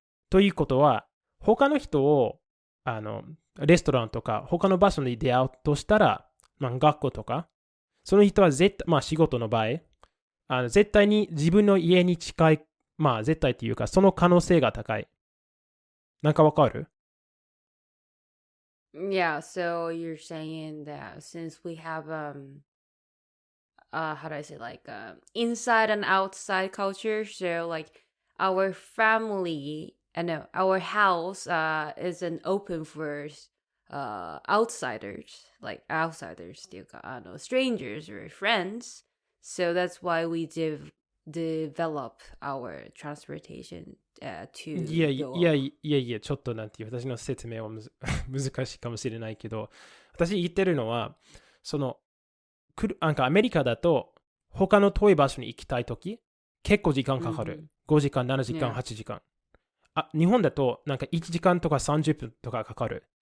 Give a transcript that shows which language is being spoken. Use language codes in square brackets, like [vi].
[ja] ということは、他の人を、レストランとか、他の場所に出会うとしたら、学校とか、その人は絶対、仕事の場合、絶対に自分の家に近い、絶対っていうか、その可能性が高い。なんかわかる？ [en] Yeah, so you're saying that since we have how do I say like inside and outside culture, so like our family and our house isn't open for outsiders, like outsiders っていうかstrangers or friends. So that's why we develop our transportation to [ja] いやい [en] go. [ja] や、ちょっとなんていう、私の説明は難しいかもしれないけど、私言ってるのは、なんかアメリカだと、他の遠い場所に行きたいとき、結構時間かかる。 5時間、7時間、8時間。日本だと、なんか1時間とか30分とかかかる。